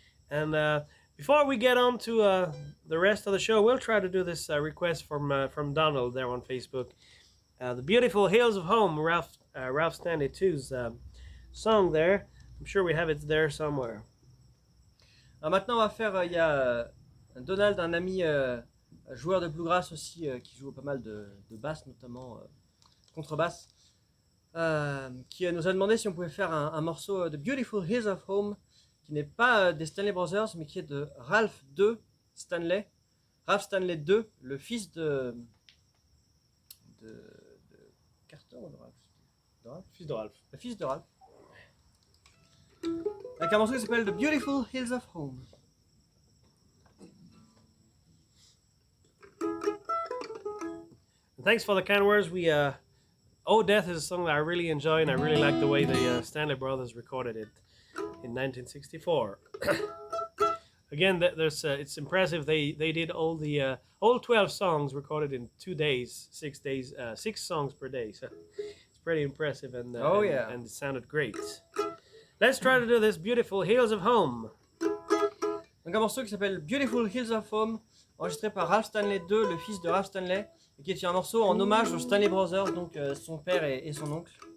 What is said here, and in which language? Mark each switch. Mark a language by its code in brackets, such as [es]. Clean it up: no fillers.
[en] And before we get on to the rest of the show, we'll try to do this request from Donald there on Facebook. The Beautiful Hills of Home, Ralph Stanley 2's song there. I'm sure we have it there somewhere. [fr] Alors maintenant, on va faire, il y a Donald, un ami joueur de bluegrass aussi, qui joue pas mal de basse, notamment contrebasse, qui nous a demandé si on pouvait faire un morceau de Beautiful Hills of Home, qui n'est pas des Stanley Brothers, mais qui est de Ralph II Stanley. Ralph Stanley II, le fils de Carter ou de Ralph? Fils de Ralph. Le fils de Ralph. Avec un morceau qui s'appelle The Beautiful Hills of Home. [en] Thanks for the kind words. Oh Death is a song that I really enjoy, and I really like the way the Stanley Brothers recorded it in 1964. Again, it's impressive. They did all 12 songs recorded in 2 days, 6 days, 6 songs per day. So it's pretty impressive, and and it sounded great. Let's try to do this Beautiful Hills of Home. [fr] Donc un morceau qui s'appelle Beautiful Hills of Home, enregistré par Ralph Stanley II, le fils de Ralph Stanley, et qui est un morceau en hommage aux Stanley Brothers, donc son père et son oncle.